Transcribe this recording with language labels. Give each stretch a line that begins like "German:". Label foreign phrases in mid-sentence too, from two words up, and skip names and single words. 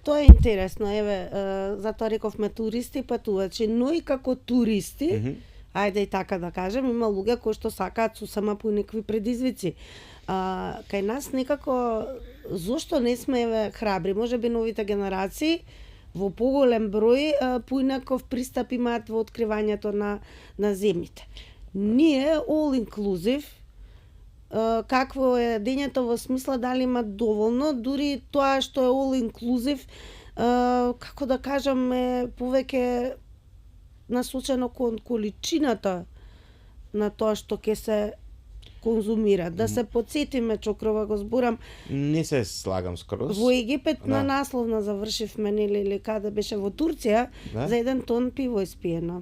Macedonian: Тоа е интересно, еве, затоа рековме туристи патувачи, но и како туристи, ајде и така да кажем, има луѓе кои што сакаат сусама по некакви предизвици. Кај нас некако, зошто не сме храбри? Можеби новите генерации во поголем број поинаков пристап имаат во откривањето на земјите. Ние
English: all inclusive,
Macedonian: какво е дењето во смисла дали има доволно, дури тоа што е
English: all inclusive,
Macedonian: како да кажам, е повеќе насочено кон количината на тоа што ќе се конзумира. Да се подсетиме, Чокрова, го зборам. Не се слагам скроз. Во Египет на насловна завршивме, нели, или каде беше во Турција, за 1 тон пиво испиено.